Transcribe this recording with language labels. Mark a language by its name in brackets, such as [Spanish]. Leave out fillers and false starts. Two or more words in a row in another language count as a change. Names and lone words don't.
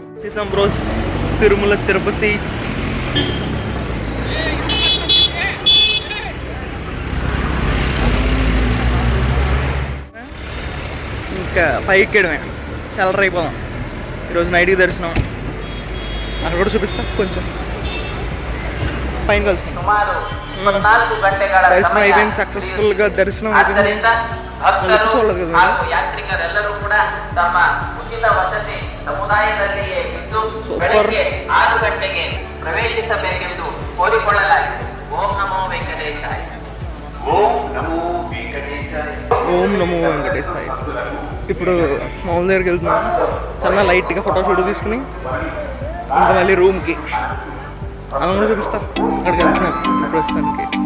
[Telugu] వచ్చేసాం బ్రోస్ తిరుమల తిరుపతి. ఇంకా పైకి ఎక్కడమే చల్లర అయిపోదాం. ఈరోజు నైట్కి దర్శనం, అక్కడ కూడా చూపిస్తా కొంచెం పైన కలుసుకుంటాం. దర్శనం అయిపోయింది, సక్సెస్ఫుల్గా దర్శనం అయిపోయింది. చూడలేదు కదా [Kannada] ಯಾತ್ರಿಕರೆಲ್ಲರೂ ಕೂಡ ತಮ್ಮ ಉಚಿತ ವಸತಿ ಸಮುದಾಯದಲ್ಲಿಯೇ ಇದ್ದು ಸೂಪರ್. ಬೆಳಗ್ಗೆ 6 ಗಂಟೆಗೆ ಪ್ರವೇಶಿಸಬೇಕೆಂದು ಕೋರಿಕೊಳ್ಳಲಾಗಿದೆ. ಓಂ ನಮೋ ವೆಂಕಟೇಶಾಯ. [Telugu] ఓం నమో వెంకటేశాయ. ఇప్పుడు మామూలు దగ్గరికి వెళ్తున్నాం, చాలా లైట్గా ఫోటోషూట్ తీసుకుని ఇంకా మళ్ళీ రూమ్కి అలా కూడా చూపిస్తా. అక్కడికి వెళ్తున్నాం ప్రస్తుతానికి.